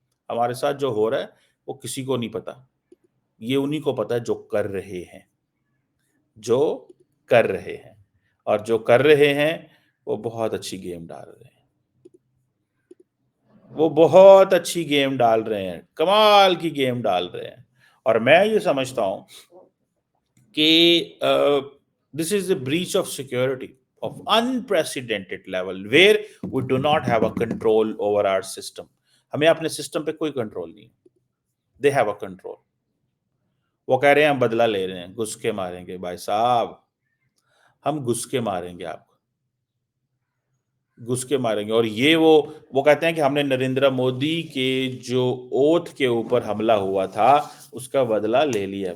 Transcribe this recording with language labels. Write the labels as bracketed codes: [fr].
[ur] ہمارے ساتھ جو ہو رہا ہے وہ کسی کو نہیں پتا. یہ انہی کو پتا ہے جو کر رہے ہیں، جو کر رہے ہیں. اور جو کر رہے ہیں وہ بہت اچھی گیم ڈال رہے ہیں. وہ بہت اچھی گیم ڈال رہے ہیں، کمال کی گیم ڈال رہے ہیں. اور میں یہ سمجھتا ہوں کہ [en] this is a breach of security of unprecedented level where we do not have a control over our system. [ur] ہمیں اپنے سسٹم پہ کوئی کنٹرول نہیں. [en] They have a control. [ur] وہ کہہ رہے ہیں ہم بدلہ لے رہے ہیں، گھس کے ماریں گے. بھائی صاحب ہم گھس کے ماریں گے، آپ گھس کے ماریں گے. اور یہ وہ کہتے ہیں کہ ہم نے نریندر مودی کے جو اوتھ کے اوپر حملہ ہوا تھا اس کا بدلہ لے لیا ہے.